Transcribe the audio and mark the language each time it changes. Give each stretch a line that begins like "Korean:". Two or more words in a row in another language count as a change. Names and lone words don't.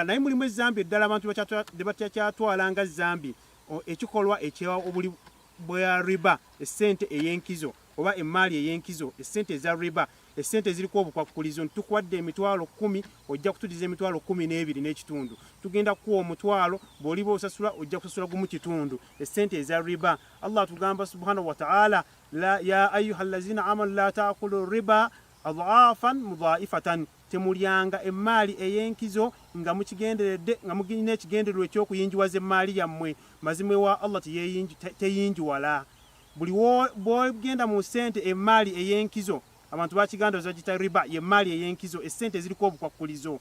Ganda: Naye mulimu ezzambi eddala abantu lye batakyatwala nga zambi ekikolwa obuli bwa riba, essente ey'enkizo oba emmaali ey'enkizo, essente eza riba, essente eziriko obukwakkulizo nti tukuwadde emitwalo 10 ojja kutudiza emitwalo 12 n'ekitundu, tugenda kuwa omutwalo bw'oliba osasula ojja kusasula gumu kitundu, essente eza riba. Allah tugamba
Arabic: سبحانه وتعالى يا أيها الذين آمنوا لا تأكلوا الربا أضعافا مضاعفة,
Ganda: temulyanga emmaali ey'enkizo nga mukigenderedde nga mugirina ekigendererwa eky'okuyinjiwaza emmaali yammwe, mazima wa Allah teyinjiwala. Buli bw'ogenda mu ssente emmaali ey'enkizo abantu bakigandaza gita riba, y'emmaali ey'enkizo, essente eziriko obukwakkulizo.